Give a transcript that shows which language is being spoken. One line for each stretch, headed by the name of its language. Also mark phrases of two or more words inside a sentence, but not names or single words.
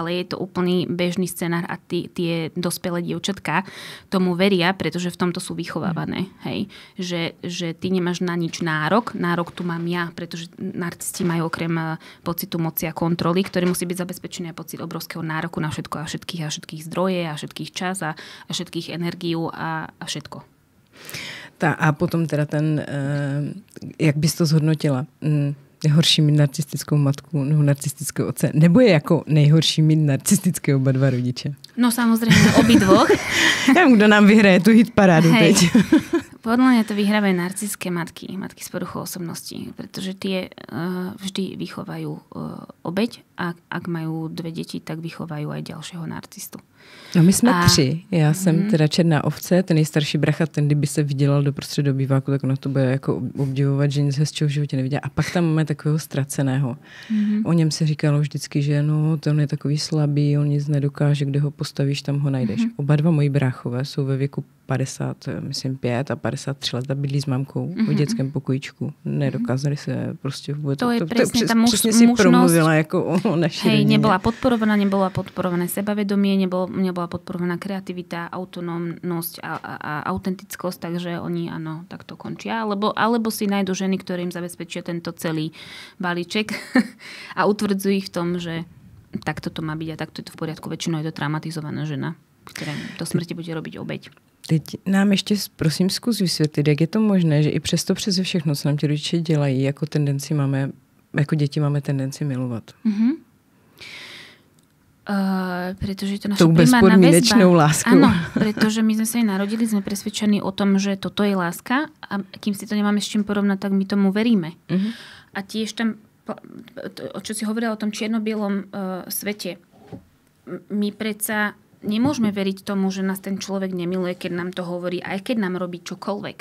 Slovak: Ale je to úplný bežný scenár a tie dospelé dievčatka tomu veria, pretože v tomto sú vychovávané. Hej, že ty nemáš na nič nárok. Nárok tu mám ja, pretože narcisti majú okrem pocitu moci a kontroly, ktorý musí byť zabezpečený aj pocit obrovského nároku na všetko a všetkých zdroje a všetkých čas a všetkých energií a všetko.
Czech: A potom teda jak bys to zhodnotila? Je horší mít narcistickou matku nebo narcistického otce? Nebo je jako nejhorší mít narcistické oba dva rodiče?
Slovak: No samozrejme obidvoch.
Czech: Kdo nám vyhraje tu hit parádu teď?
Slovak: Podľa mňa to vyhrávajú narcistické matky s poruchou osobnosti, pretože tie vždy vychovajú obeť a ak majú 2 deti, tak vychovajú aj ďalšieho narcistu.
Czech: No my jsme 3. Já jsem teda černá ovce, ten nejstarší bracha, ten kdyby se vydělal doprostřed obýváku, tak ona to bude jako obdivovat, že nic hezčího v životě neviděla. A pak tam máme takového ztraceného. O něm se říkalo vždycky, že no, ten je takový slabý, on nic nedokáže, kde ho postavíš, tam ho najdeš. Oba dva moji bráchové jsou ve věku 55 a 53 let a bydlí s mamkou v dětském pokojíčku. Nedokázali se prostě vůbec.
Slovak: To je presne tá
Czech: přesně si promluvila jako o naší rodině.
Slovak: Nebola podporované sebavedomie, nebola podporovaná kreativita, autonómnosť a autentickosť, takže oni áno, takto končia. Alebo si nájdu ženy, ktoré im zabezpečia tento celý balíček a utvrdzujú ich v tom, že takto to má byť a takto je to v poriadku. Väčšinou je to traumatizovaná žena, ktorá do smrti bude robiť obeť.
Czech: Teď nám ještě prosím zkus vysvětlit, jak je to možné, že i přesto přeze všechno, co nám ti rodiče dělají, jako tendenci máme jako děti máme tendenci milovat?
Slovak: Pretože to naša primárna väzba. Áno, pretože my sme sa aj narodili, sme presvedčení o tom, že toto je láska a kým si to nemáme s čím porovnať, tak my tomu veríme. A tiež tam, čo si hovorila o tom čierno-bielom svete, my predsa nemôžeme veriť tomu, že nás ten človek nemiluje, keď nám to hovorí, aj keď nám robí čokoľvek.